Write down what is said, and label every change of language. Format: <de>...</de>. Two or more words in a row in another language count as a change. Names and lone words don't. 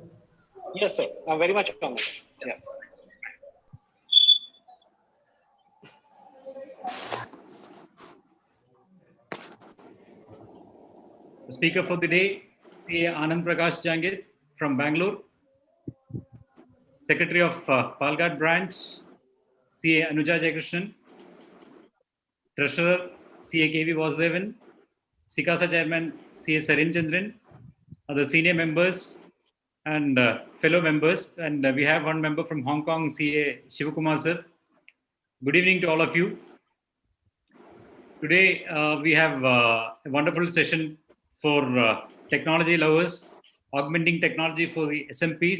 <en>Yes, sir. I'm very much online. Yeah. The speaker for the day, CA Anand Prakash Jangid from Bangalore. Secretary of Palghat branch, CA Anuja Jayakrishnan. Treasurer, CA KV Vasudevan. Sikasa Chairman, CA Sarin Chandran. Other senior members and fellow members. And we have one member from Hong Kong, CA Shivakumar sir. Good evening to all of you. Today, we have a wonderful session for technology lovers, augmenting technology for the SMPs.</en>